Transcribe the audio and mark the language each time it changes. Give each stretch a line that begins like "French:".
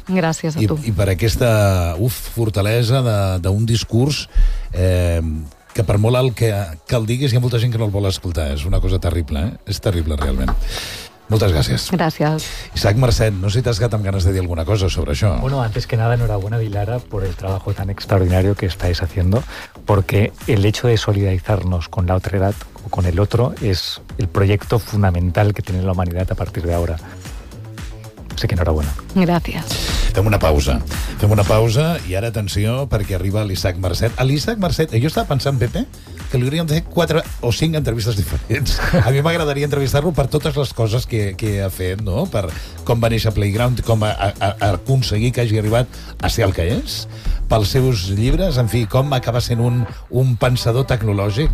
Catalan: Gràcies a tu. I per aquesta fortalesa d'un discurs que per molt alt que el diguis, hi ha molta gent que no el vol escoltar. És una cosa terrible, eh? És terrible, realment. Moltes gràcies. Gràcies. Isaac Marcet, no sé si t'has quedat amb ganes de dir alguna cosa sobre això.
Spanish: Bueno, antes que nada, enhorabuena, Dilara, por el trabajo tan extraordinario que estáis haciendo, porque el hecho de solidarizarnos con la otra edad o con el otro es el proyecto fundamental que tiene la humanidad a partir de ahora. Así que enhorabuena. Gracias.
Catalan: Fem una pausa. Fem una pausa i ara atenció perquè arriba l'Isaac Marcet. A l'Isaac Marcet, jo estava pensant, Pepe, que li hauríem de fer 4 o 5 entrevistes diferents. A mi m'agradaria entrevistar-lo per totes les coses que ha fet, no? Per com va néixer Playground, com a aconseguir que hagi arribat a ser el que és, pels seus llibres, en fi, com acaba sent un pensador tecnològic.